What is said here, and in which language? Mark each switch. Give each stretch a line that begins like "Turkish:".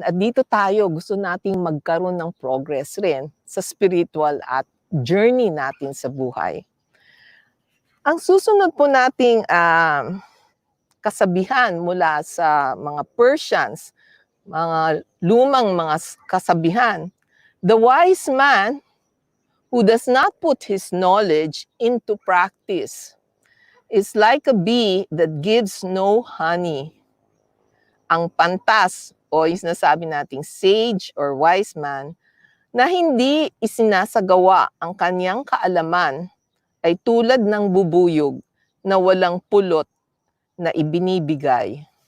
Filipino: At dito tayo gusto nating magkaroon ng progress rin sa spiritual at journey natin sa buhay. Ang susunod po nating kasabihan mula sa mga Persians, mga lumang mga kasabihan.
English: The wise man who does not put his knowledge into practice is like a bee that gives no honey.
Filipino: Ang pantas o yung sinasabi nating
English: sage or wise man
Filipino: na hindi isinasagawa ang kanyang kaalaman ay tulad ng bubuyog na walang pulot na ibinibigay.